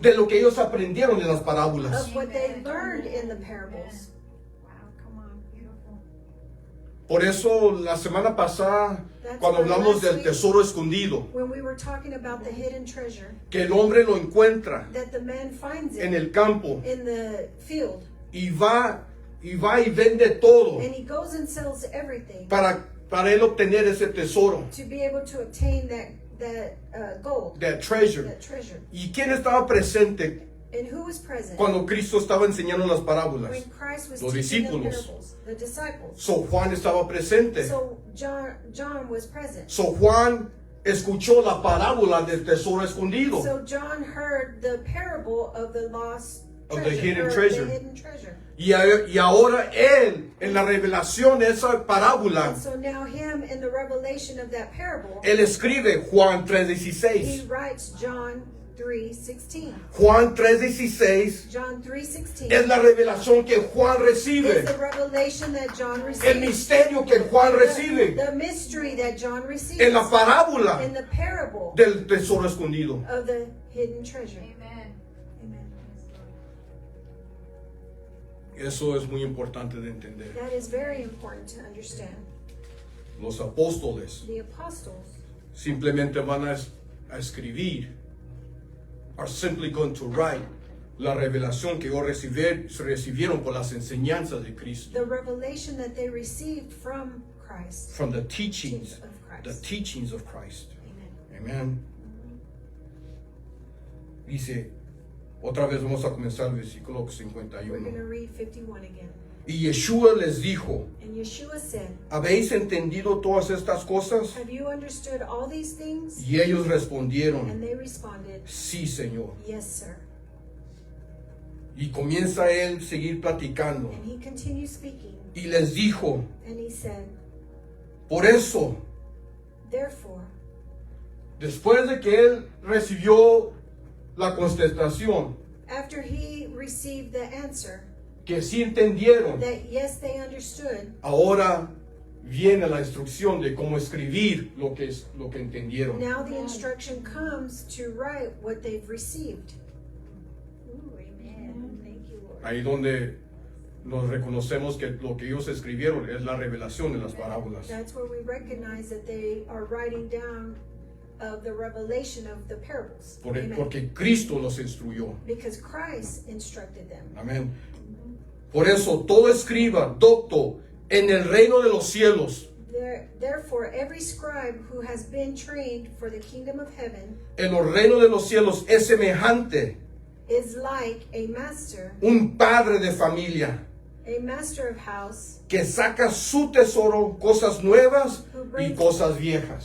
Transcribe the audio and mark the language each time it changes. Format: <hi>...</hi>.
<es>de lo que ellos aprendieron de las parábolas.</es> <en>of what they learned in the parables. Wow, come on, beautiful.</en> <es>Por eso la semana pasada, cuando hablamos del tesoro escondido,</es> <en>When we were talking about the hidden treasure,</en> <es>que el hombre lo encuentra</es> <en>that the man finds</en> <es>en</es> <en>it</en> <es>el campo</es> <en>in the field,</en> <es>y va y vende todo</es> <en>and he goes and sells everything</en> <es>para él obtener ese tesoro,</es> <en>to be able to obtain that gold, that treasure. that treasure.</en> <es>¿Y quién estaba presente</es> <en>And who was present</en> <es>cuando Cristo estaba enseñando las parábolas?</es> <en>when Christ was</en> <es>Los</es> <en>teaching the</en> <es>discípulos.</es> <en>parables? The disciples.</en> <es>So Juan estaba presente.</es> <en>So John was present.</en> <es>So Juan escuchó la parábola del tesoro escondido.</es> <en>So John heard the parable of the lost Of the treasure, hidden or treasure. the hidden treasure.</en> <es>Y ahora él, en la revelación de esa parábola,</es> <en>And so now him in the revelation of that parable,</en> <es>él escribe Juan</es> <en>he 3:16. writes John 3:16.</en> <es>Juan 3:16</es> <en>John 3:16</en> <es>es la revelación que Juan</es> <en>is</en> <es>recibe.</es> <en>the revelation that John</en> <es>El</es> <en>received.</en> <es>misterio que Juan recibe</es> <en>The mystery that John received</en> <es>en la parábola</es> <en>in the parable</en> <es>del tesoro escondido.</es> <en>of the hidden treasure. Amen. Amen.</en> <es>Eso es muy importante de entender.</es> <en>That is very important to understand.</en> <es>Los apóstoles</es> <en>The apostles</en> <es>simplemente van a escribir,</es> <en>are simply going to write</en> <es>la revelación que ellos recibieron por las enseñanzas de Cristo,</es> <en>the revelation that they received from Christ. from the teachings, Of Christ. the teachings of Christ. Amen. Amen.</en> <es>Dice, otra vez vamos a comenzar el versículo</es> <en>We're going to 51. read 51 again.</en> <es>Y Yeshua les dijo,</es> <en>And Yeshua said,</en> <es>¿habéis entendido todas estas cosas?</es> <en>have you understood all these things?</en> <es>Y ellos</es> <en>And</en> <es>respondieron,</es> <en>they responded,</en> <es>sí, Señor.</es> <en>yes, sir.</en> <es>Y comienza él a seguir platicando.</es> <en>And he continued speaking,</en> <es>Y les dijo,</es> <en>and he said,</en> <es>por eso,</es> <en>therefore,</en> <es>después de que él recibió la contestación,</es> <en>after he received the answer</en> <es>que sí entendieron,</es> <en>that yes, they understood,</en> <es>ahora viene la instrucción de cómo escribir lo que entendieron.</es> <en>Now the instruction comes to write what they've received. Ooh, amen. Thank you, Lord.</en> <es>Ahí donde nos reconocemos que lo que ellos escribieron es la revelación de las parábolas.</es> <en>That's where we recognize that they are writing down of the revelation of the parables. Amen.</en> <es>Porque Cristo los instruyó.</es> <en>Because Christ instructed them.</en> <es>Amén. Por eso todo escriba docto en el reino de los cielos,</es> <en>Therefore, every scribe who has been trained for the kingdom of heaven</en> <es>en los reinos de los cielos es semejante</es> <en>is like a master</en> <es>un padre de familia</es> <en>of house</en> <es>que saca su tesoro, cosas nuevas y cosas viejas.</es>